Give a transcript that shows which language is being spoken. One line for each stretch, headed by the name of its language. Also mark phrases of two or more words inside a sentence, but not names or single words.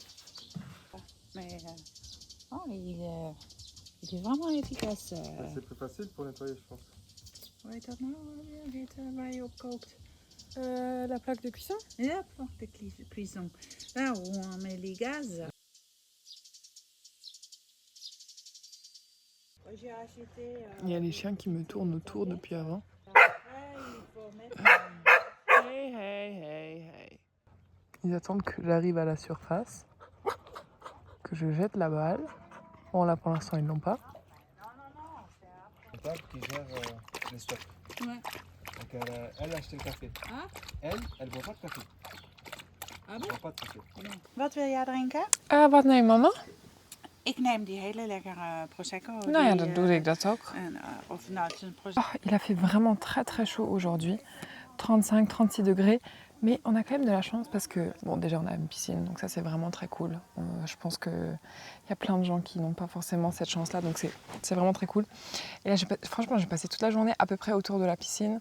French: Mais il est vraiment efficace. C'est plus facile pour nettoyer, je pense.
Dutch: Hoe heet dat nou weer waar je op kookt?
French: La plaque de cuisson. Ja, plank de cuisson. Là où on met les gaz. J'ai acheté. Il y a les chiens qui me tournent autour depuis avant. Il faut mettre. Hey, hey, hey, hey. Ils attendent que j'arrive à la surface, que je jette la balle. Bon, là pour l'instant, ils l'ont pas. C'est table qui gère les stocks. Ouais. Donc elle a acheté le café. Ah. Elle boit pas de café. Ah Elle boit pas de café.
Dutch: Wat wil jij drinken? Wat neem mama? Ik neem die hele lekkere Prosecco. Nou ja, dan doe ik dat ook. Of nou, het is een Prosecco.
French: Oh, il a fait vraiment très très chaud aujourd'hui. 35, 36 degrés. Mais on a quand même de la chance parce que, bon, déjà on a une piscine, donc ça c'est vraiment très cool. Je pense qu'il y a plein de gens qui n'ont pas forcément cette chance-là, donc c'est vraiment très cool. Et là, franchement, j'ai passé toute la journée à peu près autour de la piscine.